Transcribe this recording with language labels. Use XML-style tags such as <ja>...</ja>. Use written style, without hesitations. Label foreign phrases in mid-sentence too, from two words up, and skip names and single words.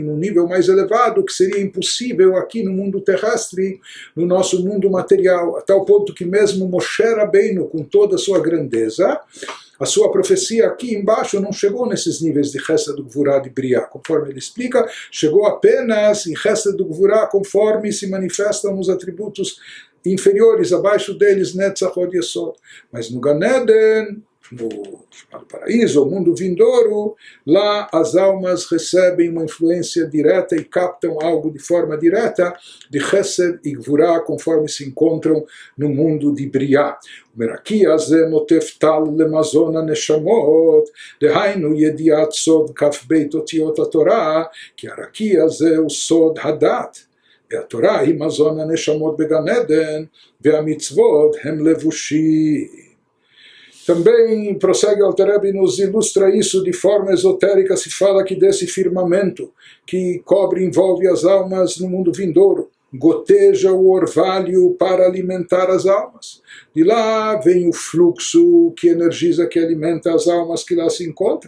<pt>num nível mais elevado que seria impossível aqui no mundo terrestre, no nosso mundo material, a tal ponto que mesmo Moshe Rabbeinu, com toda a sua grandeza, a sua profecia aqui embaixo não chegou nesses níveis de Chesed Gvurah de Briah, conforme ele explica, chegou apenas em Chesed Gvurah conforme se manifestam nos atributos inferiores, abaixo deles Netzach Od Yesod. Mas no Gan Eden, no paraíso, o mundo vindouro, lá as almas recebem uma influência direta e captam algo de forma direta de Chesed e Gvurah, conforme se encontram no mundo de Briah.</pt> <he>Meraki הזה נוטף טל למזון הנשמות, דהיינו ידיעת סוד כ"ב אותיות התורה, כי הרקיע הזה הוא סוד הדת. והתורה היא מזון הנשמות בגן עדן, והמצוות הם לבושים.</he> <pt>Também prossegue Alter Rebbe e nos ilustra isso de forma esotérica. Se fala que desse firmamento que cobre e envolve as almas no mundo vindouro, goteja o orvalho para alimentar as almas. De lá vem o fluxo que energiza, que alimenta as almas que lá se encontram.</pt>